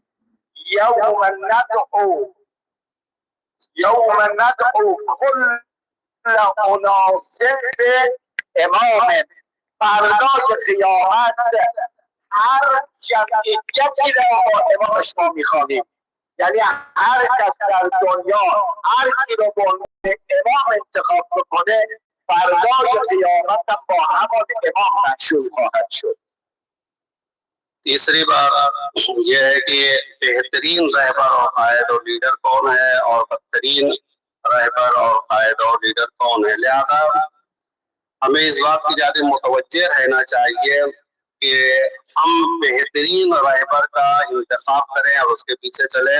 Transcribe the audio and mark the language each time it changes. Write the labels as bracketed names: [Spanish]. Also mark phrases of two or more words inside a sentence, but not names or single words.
[Arabic] یوم ندعو کل اناس امام، [Persian] فردای قیامت هر جمعیتی را با امامش ما میخوانیم. یعنی هر کس در دنیا هر کی رو به عنوان امام انتخاب بکنه فردای قیامت با همان امام مشهور خواهد شد. [Urdu] تیسری بات یہ ہے کہ بہترین رہبر اور قائد اور لیڈر کون ہے اور بدترین رہبر اور قائد اور لیڈر کون ہے. لہٰذا ہمیں اس بات کی زیادہ متوجہ رہنا چاہیے کہ ہم بہترین رہبر کا انتخاب کریں اور اس کے پیچھے چلیں.